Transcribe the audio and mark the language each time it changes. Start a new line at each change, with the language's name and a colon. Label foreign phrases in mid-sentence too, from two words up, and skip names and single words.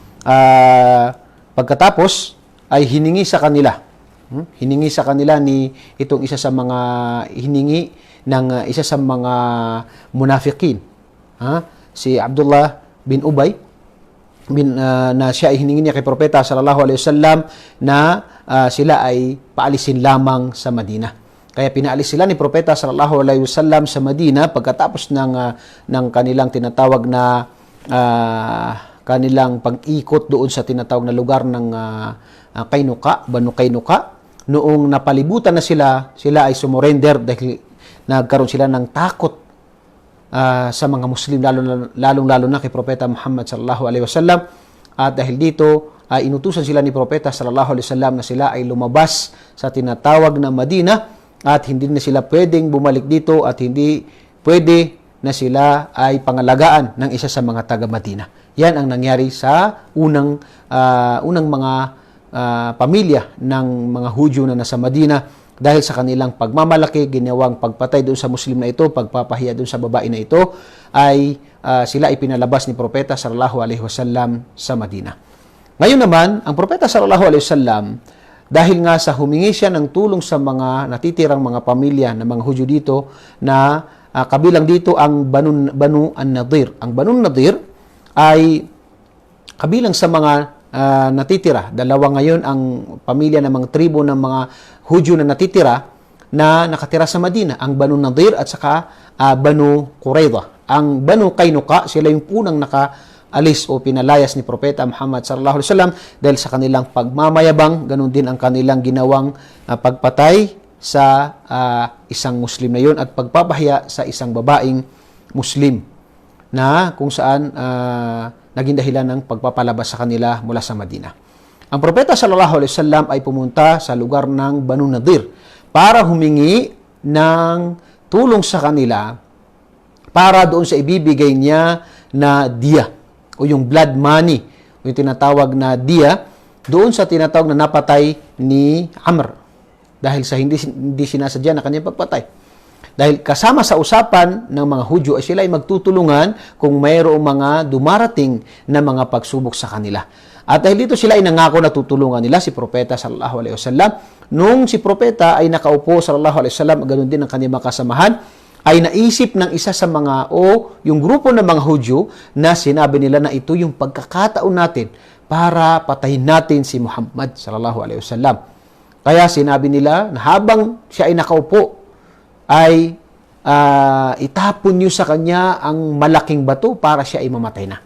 Filipino: Pagkatapos ay hiningi sa kanila ni itong isa sa mga hiningi ng isa sa mga munafikin, si Abdullah bin Ubay na siya ay hiningi niya kay Propeta
Arabic: صلى الله عليه وسلم
Filipino: na sila ay paalisin lamang sa Madina. Kaya pinaalis sila ni Propeta
Arabic: صلى الله عليه وسلم
Filipino: sa Madina pagkatapos ng kanilang tinatawag na kanilang pag-ikot doon sa tinatawag na lugar ng Kainuka, Banu Kainuka. Noong napalibutan na sila ay dahil nagkaroon sila ng takot sa mga Muslim, lalong-lalo na kay Propeta Muhammad
Arabic: صلى الله عليه وسلم.
Filipino: At dahil dito, inutusan sila ni Propeta
Arabic: صلى الله عليه وسلم
Filipino: na sila ay lumabas sa tinatawag na Madina, at hindi na sila pwedeng bumalik dito, at hindi pwede na sila ay pangalagaan ng isa sa mga taga-Madina. Yan ang nangyari sa unang mga pamilya ng mga Hudyo na nasa Madina, dahil sa kanilang pagmamalaki, ginawang pagpatay doon sa Muslim na ito, pagpapahiya doon sa babae na ito, ay sila ay pinalabas ni Propeta
Arabic: صلى الله عليه وسلم
Filipino: sa Madina. Ngayon naman, ang Propeta
Arabic: صلى الله عليه وسلم,
Filipino: dahil nga sa humingi siya ng tulong sa mga natitirang mga pamilya ng mga Hudyo dito, na kabilang dito ang Banu an-Nadir. Ang Banu an-Nadir ay kabilang sa mga natitira. Dalawa ngayon ang pamilya ng mga tribo ng mga Hudyo na natitira na nakatira sa Madina, ang Banu Nadir at saka Banu Qurayza. Ang Banu Kainuka, sila yung unang alis o pinalayas ni Propeta Muhammad
Arabic: صلى الله عليه وسلم
Filipino: dahil sa kanilang pagmamayabang. Ganun din ang kanilang ginawang pagpatay sa isang Muslim na yun at pagpapahiya sa isang babaeng Muslim, na kung saan naging dahilan ng pagpapalabas sa kanila mula sa Madina. Ang Propeta
Arabic: صلى الله عليه وسلم
Filipino: ay pumunta sa lugar ng Banu Nadir para humingi ng tulong sa kanila para doon sa ibibigay niya na diya, o yung
English: blood money,
Filipino: o yung tinatawag na diya, doon sa tinatawag na napatay ni Amr, dahil sa hindi sinasadya na kanyang pagpatay. Dahil kasama sa usapan ng mga Hudyo ay sila ay magtutulungan kung mayroong mga dumarating na mga pagsubok sa kanila. At dahil dito sila ay nangako na tutulungan nila si Propeta
Arabic: صلى الله عليه وسلم.
Filipino: Nung si Propeta ay nakaupo
Arabic: صلى الله عليه وسلم,
Filipino: ganoon din ang kanyang mga kasamahan, ay naisip ng isa sa mga yung grupo ng mga Hudyo na sinabi nila na ito yung pagkakataon natin para patayin natin si Muhammad
Arabic: صلى الله عليه وسلم.
Filipino: Kaya sinabi nila na habang siya ay nakaupo ay itapon niyo sa kanya ang malaking bato para siya ay mamatay na.